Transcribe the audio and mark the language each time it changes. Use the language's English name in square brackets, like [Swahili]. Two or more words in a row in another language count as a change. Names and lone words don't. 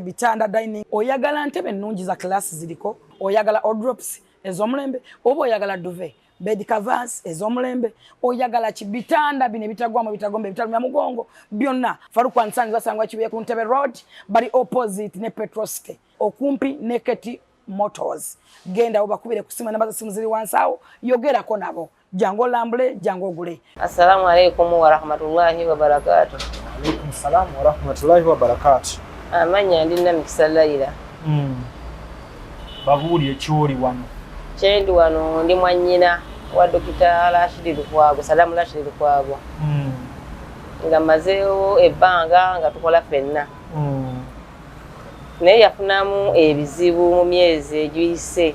[Ganda] bitanda dining oyagala ntebe ennungi za class ziriko oyagala wardrobes ez'omulembe oba oyagala [English] duvet bed covers [Ganda] ez'omulembe oyagala kibitanda bino ebitagwamu bitagombe bitalumya mugongo byonna Faruku and Sons basangwa Kibuye ku Ntebe Road bali opposite ne Petrosite okumpi ne Keti Motors genda obakubire kusima namba za simu ziri wansi awo yogerako nabo jango lambule jango gule. [Arabic] السلام عليكم ورحمة الله وبركاته. وعليكم السلام ورحمة الله وبركاته. [Ganda] Amanya ndina Mikisa Laila. Babuulye kyoli wano. Kyendi wano ndi mwannyina wa Dokita Rashid Lukwago, Salamu Rashid Lukwago. Nga mazeewo ebbanga nga tukola ffenna. Naye yafunamu ebizibu mu myezi egiyise.